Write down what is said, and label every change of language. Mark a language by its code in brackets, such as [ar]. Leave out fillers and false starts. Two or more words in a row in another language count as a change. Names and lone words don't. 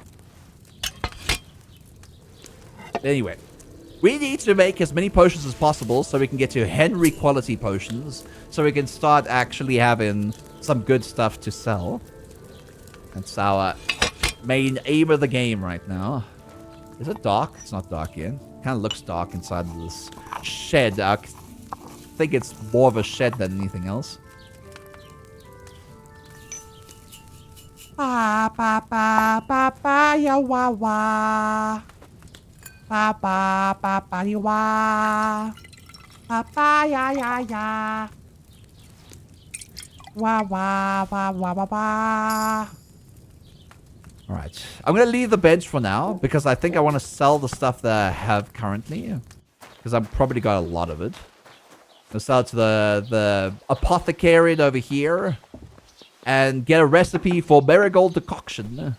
[en] Anyway, we need to make as many potions as possible so we can get to Henry quality potions, so we can start actually having some good stuff to sell. That's our main aim of the game right now. Is it dark? It's not dark yet. Kind of looks dark inside of this shed. I think it's more of a shed than anything else. Ba ba ba ba ba ya wa wa. Ba ba ba ba ya wa. Ba ba ya ya ya. Wa wa wa wa wa wa. All right, I'm gonna leave the bench for now because I think I want to sell the stuff that I have currently because I've probably got a lot of it. I'll sell it to the apothecary over here and get a recipe for marigold decoction.